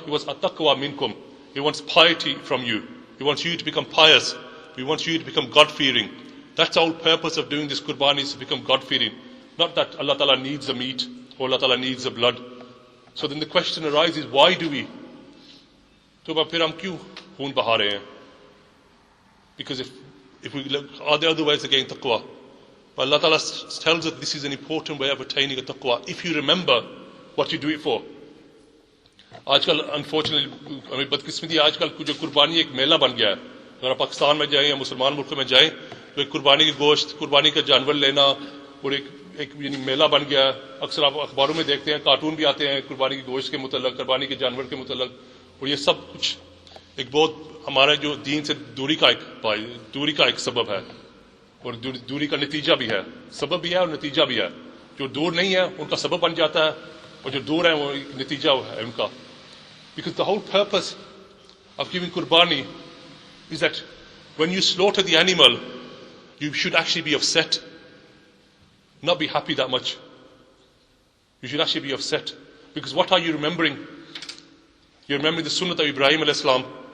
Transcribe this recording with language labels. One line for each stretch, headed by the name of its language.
English: He wants at-taqwa minkum. He wants piety from you. He wants you to become pious. He wants you to become God-fearing. That's the whole purpose of doing this Qurbani, is to become God-fearing. Not that Allah Ta'ala needs the meat or Allah Ta'ala needs the blood. So then the question arises, why do we?
Hindi: तो फिर हम क्यों खून बहा रहे हैं?
English: Because if we look, are there other ways of getting taqwa? But Allah Ta'ala tells us this is an important way of attaining a taqwa, if you remember what you do it for.
Hindi: आजकल unfortunately बदकिस्मती आजकल जो कुर्बानी एक मेला बन गया है. अगर आप पाकिस्तान में जाएं या मुसलमान मुल्कों में जाएं तो एक कुर्बानी की गोश्त, कुर्बानी का जानवर लेना और एक यानी मेला बन गया है. अक्सर आप अखबारों में देखते हैं, कार्टून भी आते हैं कुर्बानी की गोश्त के मुतल्लक, कुर्बानी के जानवर के मुतल्लक, और ये सब कुछ एक बहुत हमारे जो दीन से दूरी का एक सबब है और दूरी का नतीजा भी है. सबब भी है और नतीजा भी है. जो दूर नहीं है उनका सबब बन जाता है, और जो दूर है वो नतीजा है उनका.
English: Because the whole purpose of giving Qurbani is that when you slaughter the animal, you should actually be upset, not be happy that much. You should actually be upset. Because what are you remembering? You're remembering the sunnah of Ibrahim alayhi salam.